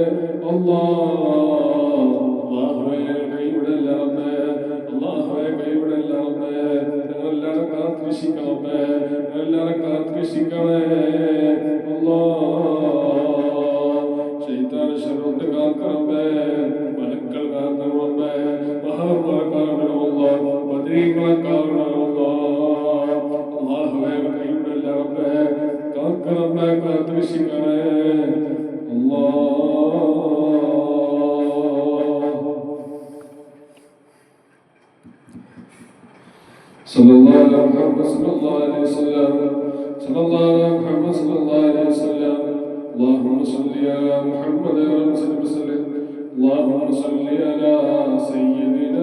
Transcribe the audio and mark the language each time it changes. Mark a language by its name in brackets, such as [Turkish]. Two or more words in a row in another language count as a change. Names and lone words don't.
[Malayalam] അല്ലാഹുവേ കൈവിടല്ലാമേ അല്ലാഹുവേ കൈവിടല്ലാമേ ഞങ്ങളെല്ലാവരും കാത്തിരക്ഷിക്കണമേ എല്ലാവരും കാത്തിരക്ഷിക്കണേ ശൈത്താനെ ശരീരത്തെ കാക്കണമേ മലക്കൾ കാക്കണമേ മഹാന്മാരെ കാണണമല്ലോ ബദരീങ്ങളെ കാണണമല്ലോ അല്ലാഹുവേ കൈവിടല്ലാമേ കാക്കണമേ കാത്തിരക്ഷിക്കണേ [Arabic] صلى الله على محمد صلى الله عليه وسلم صلى الله على محمد صلى الله عليه وسلم اللهم صل على محمد وسلم اللهم صل على سيدنا